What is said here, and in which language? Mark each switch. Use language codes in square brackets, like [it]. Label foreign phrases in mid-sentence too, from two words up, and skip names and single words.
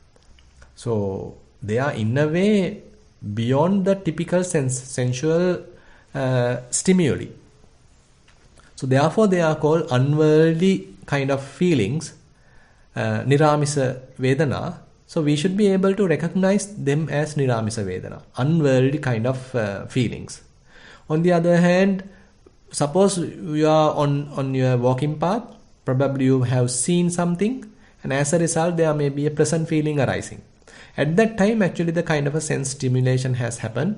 [en] So they are in a way beyond the typical sensual stimuli. So therefore they are called unworldly kind of feelings, [pi] niramisa vedana. [en] So we should be able to recognize them as [pi] niramisa vedana, [en] unworldly kind of feelings. On the other hand, suppose you are on your walking path, probably you have seen something, and as a result there may be a pleasant feeling arising. At that time actually the kind of a sense stimulation has happened.